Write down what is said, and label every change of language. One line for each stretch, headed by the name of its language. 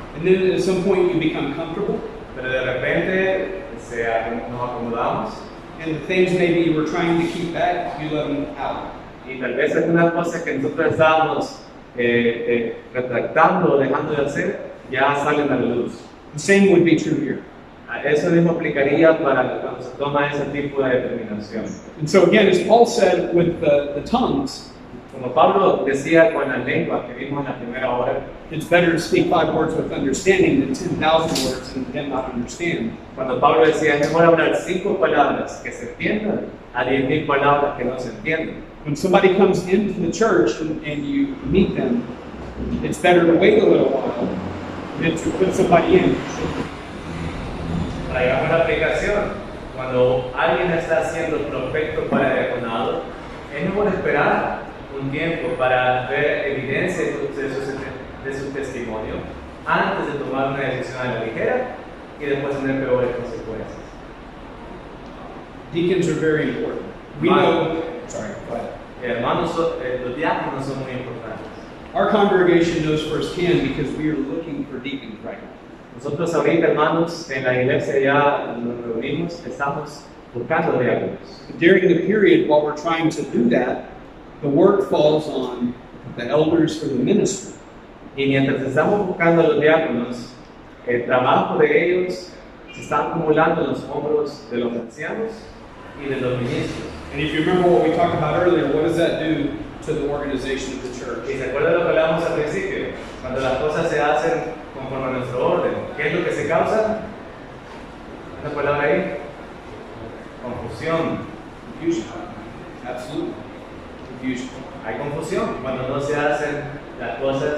English: And then at some point you become comfortable,
Spanish: Pero de repente nos acomodamos
English: and the things maybe you were trying to keep back, you let them out.
Spanish: y tal vez algunas cosas que nosotros estábamos retractando o dejando de hacer ya salen a la luz.
English: The same would be true here.
Spanish: Eso mismo aplicaría para cuando se toma ese tipo de determinación.
English: And so again, as Paul said with the tongues,
Spanish: Como Pablo decía con la lengua que vimos en la primera hora,
English: it's better to speak 5 words with understanding than 10,000 words and then not understand.
Spanish: cuando Pablo decía es mejor hablar 5 palabras que se entiendan a 10,000 palabras que no se entiendan.
English: When somebody comes into the church and you meet them, it's better to wait a little while than to put somebody in.
Spanish: Traigamos la aplicación. Cuando alguien está siendo prospecto para el diaconado, es mejor esperar un tiempo para ver evidencia de su testimonio antes de tomar una decisión a la ligera y después tener peores consecuencias.
English: Deacons are very important. We know, sorry, go ahead.
Spanish: Hermanos, los diáconos son muy importantes.
English: Our congregation knows firsthand because we are looking for deacons right now.
Spanish: Nosotros ahorita, hermanos, en la iglesia ya nos reunimos, estamos buscando diáconos.
English: During the period while we're trying to do that, the work falls on the elders for the ministry.
Spanish: Y mientras estamos buscando a los diáconos, el trabajo de ellos se está acumulando en los hombros de los ancianos y de los ministros.
English: And if you remember what we talked about earlier, what does that do to the organization of the church?
Spanish: Y se acuerdan de lo que hablamos al principio, cuando las cosas se hacen conforme a nuestro orden, ¿qué es lo que se causa? ¿Una palabra ahí? Confusión.
English: Confusion. Absolutely. Confusion.
Spanish: Hay confusión cuando no se hacen las cosas